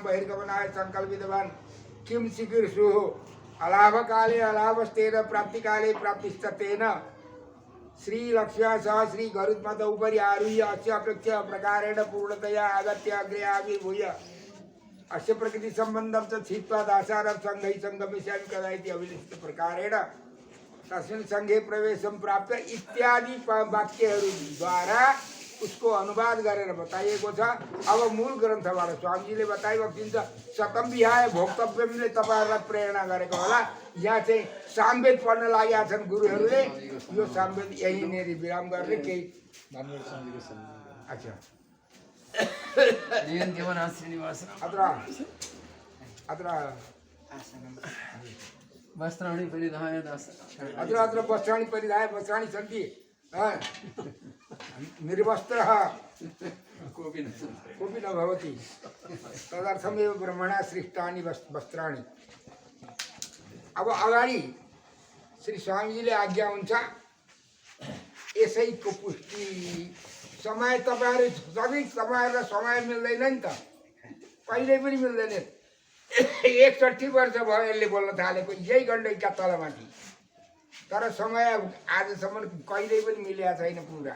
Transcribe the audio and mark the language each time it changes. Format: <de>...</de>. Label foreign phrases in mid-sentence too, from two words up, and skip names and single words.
<sa>बहिर्गमनाय संकल्पितवान् किं चिकीर्षुः अलाभकाले अलाभस्तेन प्राप्तिकाले प्राप्तिस्तेन श्रीलक्ष्म्या सह श्री गरुत्मत उपरि आरुह्य अस्य अपेक्ष्य प्रकारेण पूर्णतया आगत्य अग्रे आविर्भूय अस्य प्रकृति संबंधं च छित्त्वा दासारं संघै संगमिष्यामि कदा इति अभिलिखित प्रकारेण तस्मिन् संघे प्रवेशं प्राप्त</sa> <ne>इत्यादि वाक्यहरू द्वारा उसको अनुवाद गरेर बताइएको छ। अब मूल ग्रन्थबाट स्वामीजीले बताइबक्सिन्छ</ne> <sa>शतम विहाय</sa> <ne>भोक्तव्यमले तपाईँहरूलाई प्रेरणा गरेको होला। यहाँ चाहिँ सामवेद पढ्न लागेका छन् गुरुहरूले। यो सामवेद यहीँनेरि विराम गर्ने केही अच्छा अत्र</ne> <sa>वस्त्राणि परिधाय दास अत्र वस्त्राणि परिधाय वस्त्राणि सन्ति निर्वस्त्रः कोऽपि न भवति तदर्थमेव ब्रह्मणा सृष्टानि वस्त्राणि।</sa> <ne>अब अगाडि श्री स्वामीजीले आज्ञा हुन्छ यसैको पुष्टि समय तपाईँहरू सबै तपाईँहरूलाई समय मिल्दैन नि त, कहिल्यै पनि मिल्दैन। 61 वर्ष भयो यसले बोल्न थालेको यही गण्डकीका तलमाथि, तर समय आजसम्म कहिल्यै पनि मिलेको छैन पुरा।</ne>